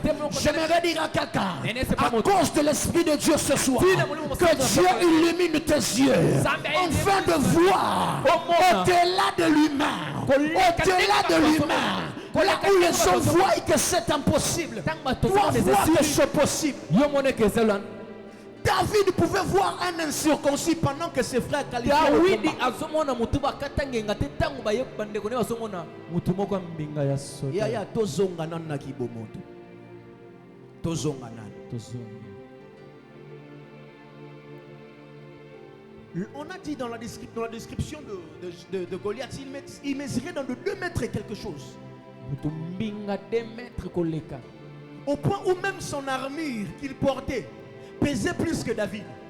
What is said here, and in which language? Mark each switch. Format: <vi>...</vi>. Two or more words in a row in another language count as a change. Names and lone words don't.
<fr>J'aimerais dire à quelqu'un, à cause de l'Esprit de Dieu ce soir, que Dieu illumine tes yeux afin de voir au-delà de l'humain, au-delà de l'humain. Là où les gens voient que c'est impossible, toi vois que c'est possible. David pouvait voir un incirconcis pendant que ses frères qualifiaient le combat.</fr> <ln>Yaya tozongana na kibomoto. Tozongana.</ln> <fr>On a dit dans la description de Goliath, il mesurait dans de 2 mètres et quelque chose. Au point où même son armure qu'il portait pesait plus que David.</fr>